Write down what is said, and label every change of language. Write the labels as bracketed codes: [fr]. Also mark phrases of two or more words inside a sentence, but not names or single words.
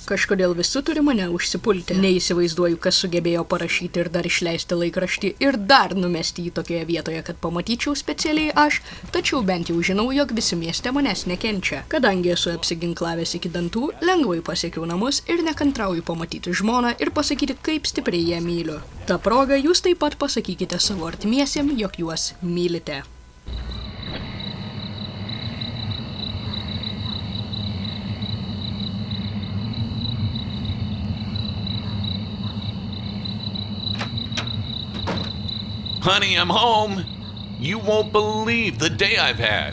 [lt] Kažkodėl visi turi mane užsipulti. Neįsivaizduoju, kas sugebėjo parašyti ir dar išleisti laikraštį ir dar numesti jį tokioje vietoje, kad pamatyčiau specialiai aš, tačiau bent jau žinau, jog visi mieste manęs nekenčia. Kadangi esu apsiginklavęs iki dantų, lengvai pasiekiau namus ir nekantrauju pamatyti žmoną ir pasakyti, kaip stipriai ją myliu. Ta proga jūs taip pat pasakykite savo artimiesiem, jog juos mylite. [en] Honey, I'm home. You won't believe the day I've had.